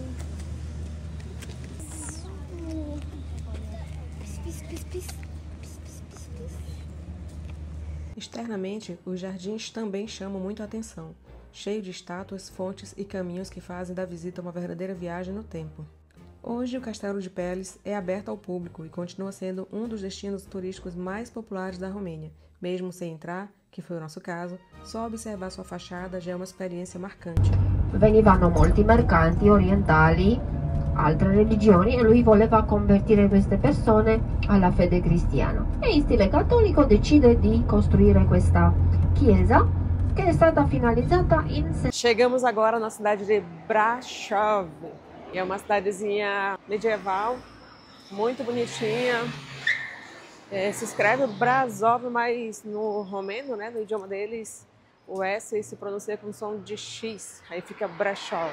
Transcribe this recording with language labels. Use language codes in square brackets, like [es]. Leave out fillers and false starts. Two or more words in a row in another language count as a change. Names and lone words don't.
[pt] Externamente, os jardins também chamam muito a atenção, cheio de estátuas, fontes e caminhos que fazem da visita uma verdadeira viagem no tempo. Hoje, o Castelo de Peles é aberto ao público e continua sendo um dos destinos turísticos mais populares da Romênia. Mesmo sem entrar, que foi o nosso caso, só observar sua fachada já é uma experiência marcante. [it] Venivano molti mercanti orientali, altre religioni, e lui voleva convertire queste persone alla fede cristiana. E in stile cattolico decide di costruire questa chiesa che è stata finalizzata in... [pt] Chegamos agora na cidade de Brasov. É uma cidadezinha medieval, muito bonitinha. Se escreve Brasov, mas no romeno, né, no idioma deles, o S se pronuncia com som de X, aí fica Brasov.